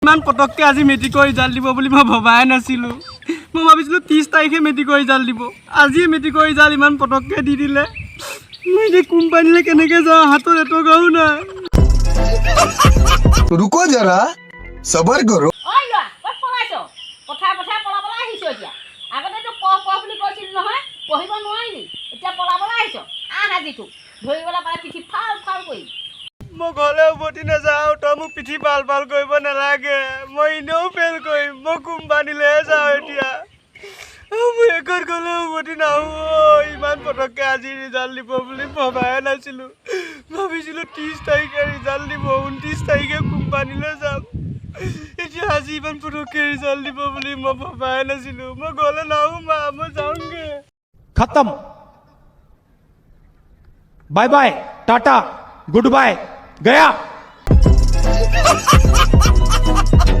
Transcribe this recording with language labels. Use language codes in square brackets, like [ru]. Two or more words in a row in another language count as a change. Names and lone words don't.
[as] ইমান পটককে আজি মেট্ৰিকৰ ৰিজাল্ট দিব বুলি মই ভবাই নাছিলোঁ। মই ভাবিছিলোঁ 30 তাৰিখে মেট্ৰিকৰ ৰিজাল্ট দিব, আজি মেট্ৰিকৰ ৰিজাল্ট ইমান পটককে দি দিলে। মই এতিয়া কোম্পানীলৈ কেনেকৈ যাওঁ, হাতত এটকাও নাই। [hi] रुको जरा सबर करो। [as] মই ঘৰলৈ উভতি নাযাওঁ, তই মোক পিঠি পাল পাল কৰিব নালাগে। মই এনেও ফেইল কৰিম, মই কোম্পানীলৈহে যাওঁ এতিয়া। মই এখন গ'লে উভতি নাহোঁ। ইমান পটককৈ আজি ৰিজাল্ট দিব বুলি ভবাই নাছিলোঁ। ভাবিছিলোঁ 30 তাৰিখে ৰিজাল্ট দিব, 29 তাৰিখে কোম্পানীলৈ যাম। এতিয়া আজি ইমান পটককৈ ৰিজাল্ট দিব বুলি মই ভবাই নাছিলোঁ। মই ঘৰলৈ নাহোঁ মা, মই যাওঁগৈ। [en] खत्म। bye bye, tata, good bye, गया।